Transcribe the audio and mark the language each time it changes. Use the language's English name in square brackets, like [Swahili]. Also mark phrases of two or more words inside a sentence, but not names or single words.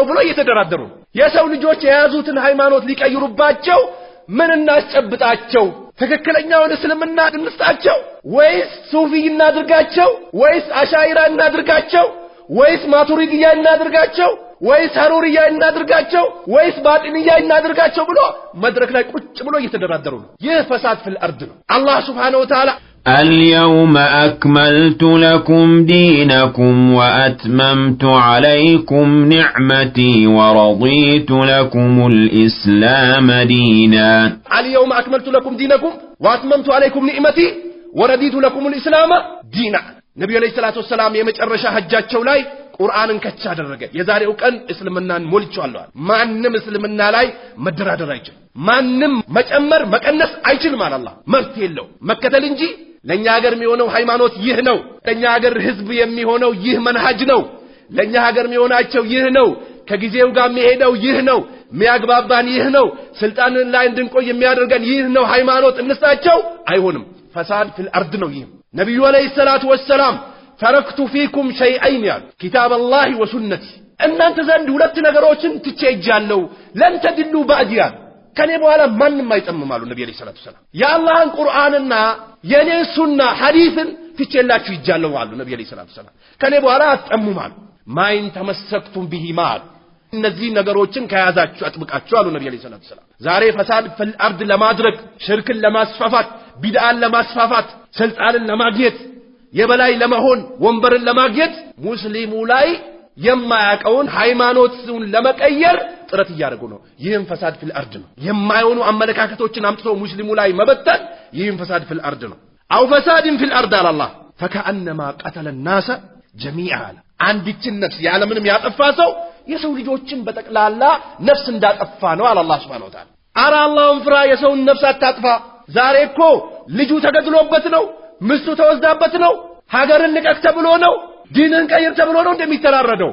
[Amharic] ብሎ እየተደራደሩ የሰው ልጆች የያዙትን ሃይማኖት ሊቀይሩባቸው ምን እናስጨብጣቸው ትክክለኛውን እስልምና እንስጣቸው ወይስ ሱፊ እናድርጋቸው ወይስ አሻኢራ እናድርጋቸው ወይስ ማቱሪዲያ እናድርጋቸው ወይስ ሐሩሪያ እናድርጋቸው ወይስ ባጢንያ እናድርጋቸው ብሎ መድረክ ላይ ቁጭ ብሎ እየተደራደሩ ነው ይህ ፈሳድ [Arabic] في الارض [Amharic] ነው አላህ [Arabic] سبحانه وتعالى اليوم أكملت لكم دينكم وأتممت عليكم نعمتي ورضيت لكم الإسلام دينا اليوم أكملت لكم دينكم وأتممت عليكم نعمتي ورضيت لكم الإسلام دينا نبي عليه الصلاة والسلام يمجرش [Amharic] حجاتቸው ላይ ቁርአንን ከቻ አደረገ የዛሬው ቀን እስልምናን ሞልቻለሁ ማንንም እስልምና ላይ መደራደር አይችል ማንንም መጨመር መቀነስ አይችልም አላህ መብት የለው መከተል እንጂ ለኛ ሀገር የሚሆነው ሃይማኖት ይህ ነው ለኛ ሀገር ህዝብ የሚሆነው ይህ መንሃጅ ነው ለኛ ሀገር የሚሆናቸው ይህ ነው ከጊዜው ጋር የሚሄደው ይህ ነው የሚያግባባን ይህ ነው ስልጣን ላይ እንድንቆይ የሚያደርገን ይህ ነው ሃይማኖት እንስታቸው አይሆንም ፈሳድ [Arabic] في الارض [Amharic] ነው ይህ ነብዩ [Arabic] عليه الصلاة والسلام تركت فيكم شيئين [Amharic] ያሉ [Arabic] كتاب الله وسنتي [Amharic] እናንተ ዘንድ ሁለት ነገሮችን ትቼጃለሁ [Arabic] لن تضلوا بعدي [Amharic] ከኔ በኋላ ማንንም አይጠምማሉ ነብዩ [Arabic] عليه الصلاة السلام [Amharic] የአላህን ቁርአንና የኔ ሱና ሐዲስን ትቼላችሁ ይጃለሁ አሉ ነብዩ [Arabic] عليه الصلاة السلام [Amharic] ከኔ በኋላ አትጠምማሉ [Arabic] ما إن تمسكتم بهما [Amharic] እነዚህ ነገሮችን ከያዛችሁ አጥብቃችሁ አሉ ነብዩ [Arabic] عليه الصلاة السلام [Amharic] ዛሬ ፈሳድ [Arabic] في الارض [Amharic] ለማድረግ ሽርክን ለማስፋፋት ቢድዓን ለማስፋፋት ስልጣንን ለማግኘት የበላይ ለመሆን ወንበርን ለማግኘት ሙስሊሙ ላይ የማያቀውን ሃይማኖትን ለመቀየር ጥረት ያደርጉ ነው ይህም ፈሳድ [Arabic] في الارض [Amharic] ነው የማይሆኑ አመለካከቶችን አምጥቶ ሙስሊሙ ላይ መበተን ይህም ፈሳድ [Arabic] في الارض [Amharic] ነው አው ፈሳድን [Arabic] في الارض على الله فكأنما قتل الناس جميعا [Amharic] አንዲችን ነፍስ ያለምንም ያጠፋ ሰው የሰው ልጆችን በተቀላላ ነፍስ እንዳጠፋ ነው አለ አላህ [Arabic] سبحانه وتعالى [Amharic] አራ አላህን ፍራ የሰውን ነፍስ አታጥፋ ዛሬ እኮ ልጁ ተገድሎበት ነው ምስቱ ተወስዳበት ነው ሀገርን ልቀቅ ተብሎ ነው ዲንን ቀይር ተብሎ ነው እንደሚተራረደው